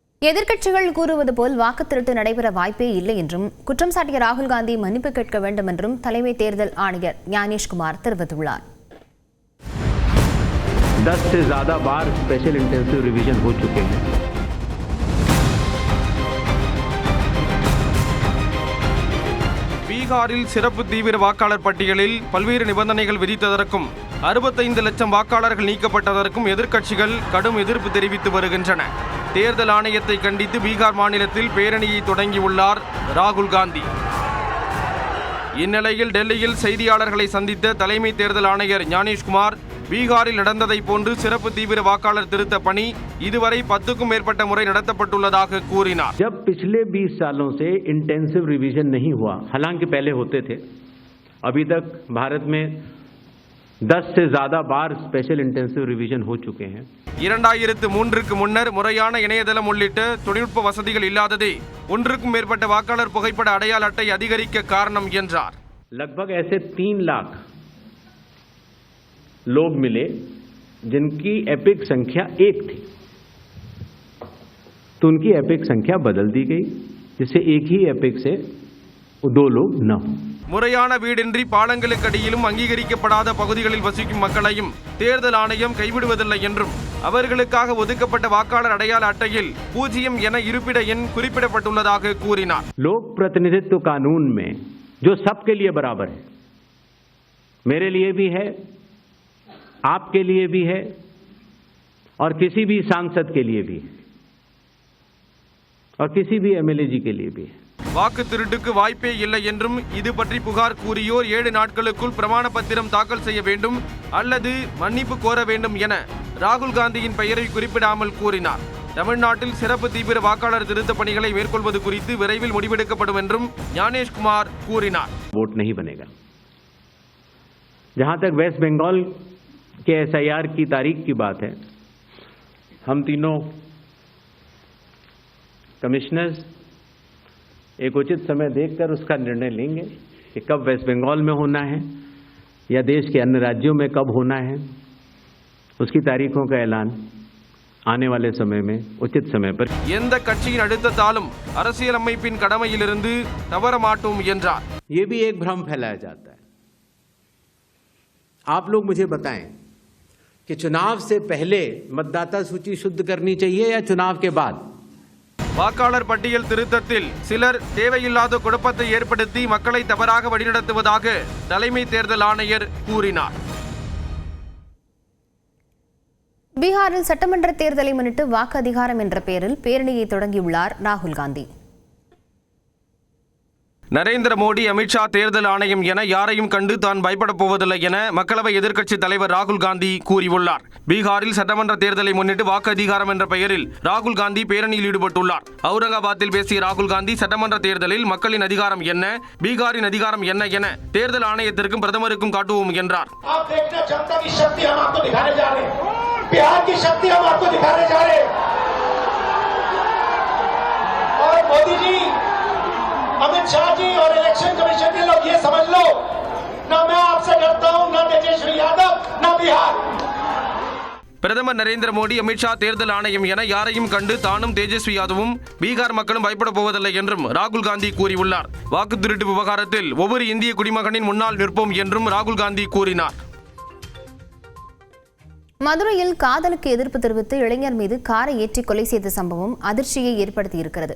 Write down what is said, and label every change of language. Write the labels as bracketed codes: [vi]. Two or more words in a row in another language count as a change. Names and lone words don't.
[ta] எதிர்க்கட்சிகள் கூறுவது போல் வாக்கு திருட்டு நடைபெற வாய்ப்பே இல்லை என்றும் குற்றம் சாட்டிய ராகுல் காந்தி மன்னிப்பு கேட்க வேண்டும் என்றும் தலைமை தேர்தல் ஆணையர் ஞானேஷ்குமார் தெரிவித்துள்ளார். [hi] 10 से ज्यादा बार [en] special intensive revision [hi] हो चुके हैं. [ta] பீகாரில் சிறப்பு தீவிர வாக்காளர் பட்டியலில் பல்வேறு நிபந்தனைகள் விதித்ததற்கும் 65 லட்சம் வாக்காளர்கள் நீக்கப்பட்டதற்கும் எதிர்க்கட்சிகள் கடும் எதிர்ப்பு தெரிவித்து வருகின்றன. தேர்தல் ஆணையத்தை கண்டித்து பீகார் மாநிலத்தில் பேரணியை தொடங்கியுள்ளார் ராகுல் காந்தி. இந்நிலையில் டெல்லியில் செய்தியாளர்களை சந்தித்த தலைமை தேர்தல் ஆணையர் ஞானேஷ்குமார் பீகாரில் நடந்ததை போன்று சிறப்பு தீவிர வாக்காளர் திருத்த பணி இதுவரை 10க்கும் மேற்பட்ட முறை நடத்தப்பட்டுள்ளதாக கூறினார். [hi] जब पिछले 20 सालों से [en] intensive revision [hi] नहीं हुआ, हालांकि पहले होते थे, अभी तक भारत में 10 से ज्यादा बार [en] special intensive revision [hi] हो चुके हैं. [ta] 2003க்கு முன்னர் முறையான இணையதளம் உள்ளிட்ட தொழில்நுட்ப வசதிகள் இல்லாததே 1க்கும் மேற்பட்ட வாக்காளர் புகைப்பட அடையாள அட்டை அதிகரிக்க காரணம் என்றார். [hi] लगभग ऐसे 3 लाख लोग मिले जिनकी एपिक संख्या 1 थी, तो उनकी एपिक संख्या बदल दी गई, जिससे एक ही एपिक से 2 लोग न हो. [ta] முறையான வீடின்றி பாலங்களுக்கு அடியிலும் அங்கீகரிக்கப்படாத பகுதிகளில் வசிக்கும் மக்களையும் தேர்தல் ஆணையம் கைவிடுவதில்லை என்றும் அவர்களுக்காக ஒதுக்கப்பட்ட வாக்காளர் அடையாள அட்டையில் 0 என இருப்பிட எண் குறிப்பிடப்பட்டுள்ளதாக கூறினார். [hi] लोक प्रतिनिधित्व कानून में जो सबके लिए बराबर है, मेरे लिए भी है, आपके लिए भी है और किसी भी सांसद के लिए भी है और किसी भी एमएलए जी के लिए भी है. [ta] வாக்கு திருட்டுக்கு வாய்ப்பே இல்லை என்றும் இது பற்றி புகார் கூறியோர் 7 நாட்களுக்குள் பிரமாண பத்திரம் தாக்கல் செய்ய வேண்டும் அல்லது மன்னிப்பு கோர வேண்டும் என ராகுல் காந்தியின் பெயரை குறிப்பிடாமல் கூறினார். தமிழ்நாட்டில் சிறப்பு தீவிர வாக்காளர் திருத்த பணிகளை மேற்கொள்வது குறித்து விரைவில் முடிவெடுக்கப்படும் என்றும் ஞானேஷ்குமார் கூறினார். [hi] वोट नहीं बनेगा. जहां तक वेस्ट बंगाल के एसआईआर की तारीख की बात है, हम तीनों कमिश्नर्स एक उचित समय देखकर उसका निर्णय लेंगे कि कब वेस्ट बंगाल में होना है या देश के अन्य राज्यों में कब होना है. उसकी तारीखों का ऐलान आने वाले समय में उचित समय पर. [ta] எந்த கட்சியின் அடுத்ததாலும் அரசியல் அமைப்பின் கடமையிலிருந்து தவற மாட்டோம் என்றார். [hi] ये भी एक भ्रम फैलाया जाता है. आप लोग मुझे बताएं कि चुनाव से पहले मतदाता सूची शुद्ध करनी चाहिए या चुनाव के बाद. [ta] வாக்காளர் பட்டியல் திருத்தத்தில் சிலர் தேவையில்லாத குழப்பத்தை ஏற்படுத்தி மக்களை தவறாக வழிநடத்துவதாக தலைமை தேர்தல் ஆணையர் கூறினார். பீகாரில் சட்டமன்ற தேர்தலை முன்னிட்டு வாக்கு அதிகாரம் என்ற பெயரில் பேரணியை தொடங்கியுள்ளார் ராகுல் காந்தி. நரேந்திர மோடி, அமித்ஷா தேர்தல் ஆணையம் என யாரையும் கண்டு தான் பயப்படப் போவதில்லை என மக்களவை எதிர்க்கட்சித் தலைவர் ராகுல் காந்தி கூறியுள்ளார். பீகாரில் சட்டமன்ற தேர்தலை முன்னிட்டு வாக்கு அதிகாரம் என்ற பெயரில் ராகுல் காந்தி பேரணியில் ஈடுபட்டுள்ளார். அவுரங்காபாத்தில் பேசிய ராகுல் காந்தி சட்டமன்ற தேர்தலில் மக்களின் அதிகாரம் என்ன, பீகாரின் அதிகாரம் என்ன என தேர்தல் ஆணையத்திற்கும் பிரதமருக்கும் காட்டுவோம் என்றார். [hi] अमित शाह जी और इलेक्शन कमीशन के लोग ये समझ लो, ना मैं आपसे डरता हूं, ना तेजस्वी यादव, ना बिहार. [ta] பிரதமர் நரேந்திர மோடி, அமித்ஷா தேர்தல் ஆணையம் என யாரையும் கண்டு தானும் தேஜஸ்வி யாதவும் பீகார் மக்களும் பயப்படப் போவதில்லை என்றும் ராகுல் காந்தி கூறியுள்ளார். வாக்கு திருட்டு விவகாரத்தில் ஒவ்வொரு இந்திய குடிமகனின் முன்னால் நிற்போம் என்றும் ராகுல் காந்தி கூறினார். மதுரையில் காதலுக்கு எதிர்ப்பு தெரிவித்து இளைஞர் மீது காரை ஏற்றி கொலை செய்த சம்பவம் அதிர்ச்சியை ஏற்படுத்தியிருக்கிறது.